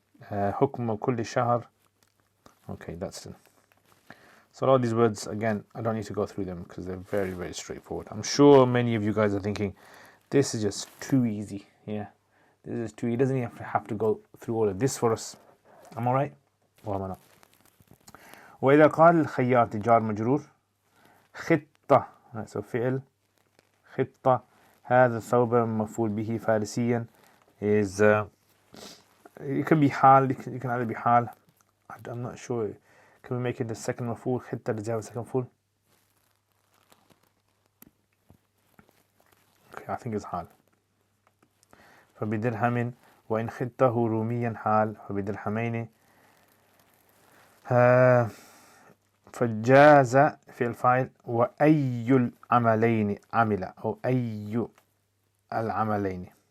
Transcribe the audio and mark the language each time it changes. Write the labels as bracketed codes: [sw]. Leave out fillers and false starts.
[ar] حكم كل شهر. [en] Okay, that's it. So all these words, again, I don't need to go through them because they're very, very straightforward. I'm sure many of you guys are thinking, this is just too easy. Yeah, this is too easy. He doesn't even have to go through all of this for us. Am I right? Well, I'm not. [ar] وإذا قال الخياط جار مجرور. خطة, [en] right, so [ar] فعل. خطة. هذا الثوب مفعول به فارسيا [en] is it can be حال, it can either be حال. I'm not sure. Can we make it the second maf'ul? خطة, does it have a second maf'ul? Okay, I think it's حال. [ar] فبدرهم وإن خطه روميا حال. فبدرهمين. فجاز في الفاعل. وأي العملين عمل, أو أي العملين.